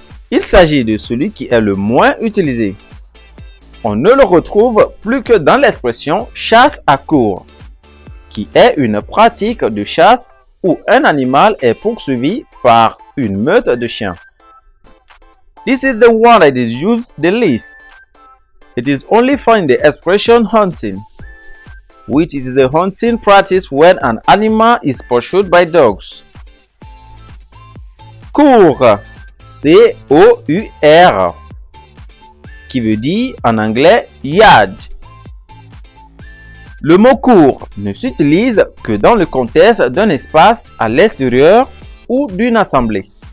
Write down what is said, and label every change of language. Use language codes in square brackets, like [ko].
[fr] Il s'agit de celui qui est le moins utilisé. On ne le retrouve plus que dans l'expression chasse à courre, qui est une pratique de chasse où un animal est poursuivi par une meute de chiens. [en] This is the one that is used the least. It is only found in the expression hunting, which is a hunting practice when an animal is pursued by dogs. [fr] Cours, C-O-U-R, qui veut dire en anglais yard. Le mot cours ne s'utilise que dans le contexte d'un espace à l'extérieur ou d'une assemblée.